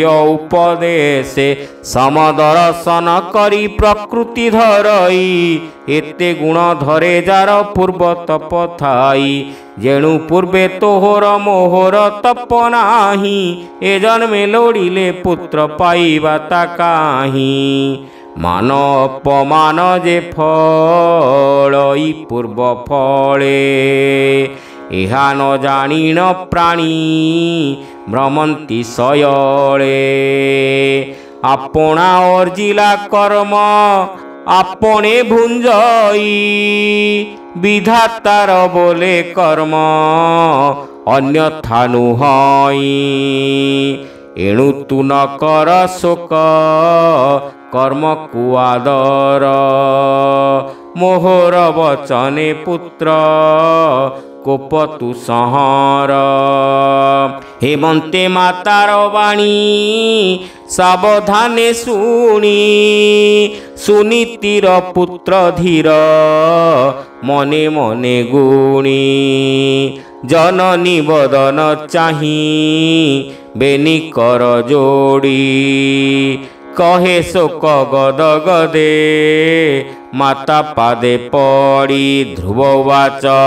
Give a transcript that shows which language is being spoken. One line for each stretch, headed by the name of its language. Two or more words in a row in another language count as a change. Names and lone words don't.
Odia: ଉପଦେଶେ ସମଦର୍ଶନ କରି ପ୍ରକୃତି ଧରଇ ଏତେ ଗୁଣ ଧରେ ଯାର ପୂର୍ବ ତପ ଥାଇ ଯେଣୁ ପୂର୍ବେ ତୋହର ମୋହର ତପ ନାହିଁ ଏ ଜନ୍ମେ ଲୋଡ଼ିଲେ ପୁତ୍ର ପାଇବା ତା କାହିଁ ମାନ ଅପମାନ ଯେ ଫଳଇ ପୂର୍ବ ଫଳେ ଏହା ନ ଜାଣିନ ପ୍ରାଣୀ ଭ୍ରମନ୍ତି ସୟଲେ ଆପଣା ଅର୍ଜିଲା କର୍ମ ଆପଣେ ଭୁଞ୍ଜଇ ବିଧାତାର ବୋଲେ କର୍ମ ଅନ୍ୟଥା ନୁହଇ ଏଣୁ ତୁ ନ କର ଶୋକ କର୍ମ କୁଆଦର ମୋହର ବଚନେ ପୁତ୍ର କୋପ ତୁ ସଂହାର ହେମନ୍ତେ ମାତାର ବାଣୀ ସାବଧାନେ ଶୁଣି ସୁନୀତିର ପୁତ୍ର ଧୀର ମନେ ମନେ ଗୁଣି ଜନନୀ ବଦନ ଚାହିଁ ବେନି କର ଯୋଡ଼ି କହେ ଶୋକ ଗଦ ଗଦେ ମାତା ପାଦେ ପଡ଼ି ଧ୍ରୁବବାଚ